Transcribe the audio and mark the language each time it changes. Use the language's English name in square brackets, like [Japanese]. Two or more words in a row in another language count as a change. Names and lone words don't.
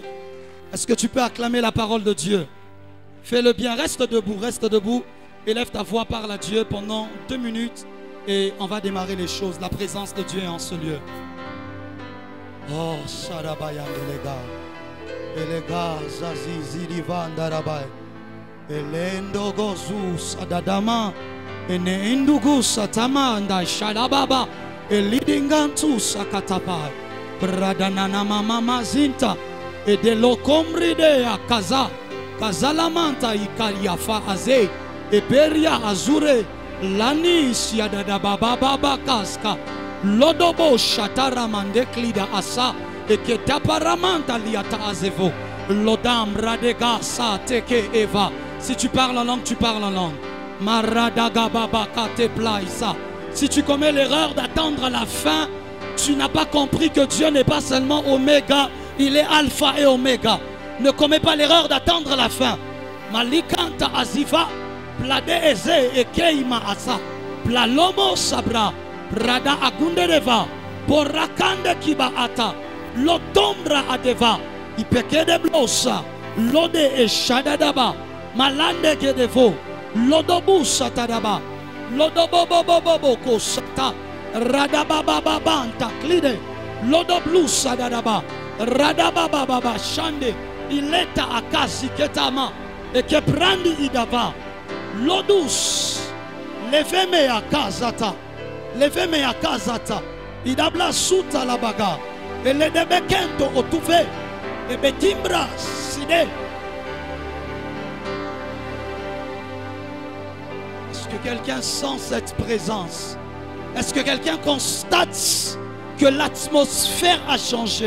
[French] Est-ce que tu peux acclamer la parole de Dieu? Fais-le bien, reste debout, élève ta voix, parle à Dieu pendant 2 minutes et on va démarrer les choses. La présence de Dieu est en ce lieu. Oh, Sharabayan les gars, Zazizi Divan Darabay, Elendo Gozus Adadama, Enendugus Atamanda, Sharababa, Elidingantus Akatapai, Bradanana Mama Zinta. Et de l'ocombride à Kaza, Kazalamanta Ikariafa Aze, et Peria Azure, Lani Siadada Baba Kaska, Lodobo Shataramande Klida Asa, et Ketaparamanta Liata Azevo, Lodam Radega Sa Teke Eva. Si tu parles en langue, tu parles en langue. Maradaga Baba Kate Plaisa. Si tu commets l'erreur d'attendre la fin, tu n'as pas compris que Dieu n'est pas seulement Oméga. Il est alpha et oméga. Ne commets pas l'erreur d'attendre la fin. Malikanta aziva, plade eze et keima asa, plalomo sabra, prada agundereva, porakande kiba ata, lodombra adeva, ipekede blosa, lode e shadadaba, malande kedevo, lodobu satadaba, lodobobobobobo kosata, radabababanta klide, lodoblu sadadaba. Radabababa shande ileta akasi ketama et que prandi idava lodus leveme akazata idabla suta la baga et le debekento otuve et betimbra side. Est-ce que quelqu'un sent cette présence? Est-ce que quelqu'un constate que l'atmosphère a changé?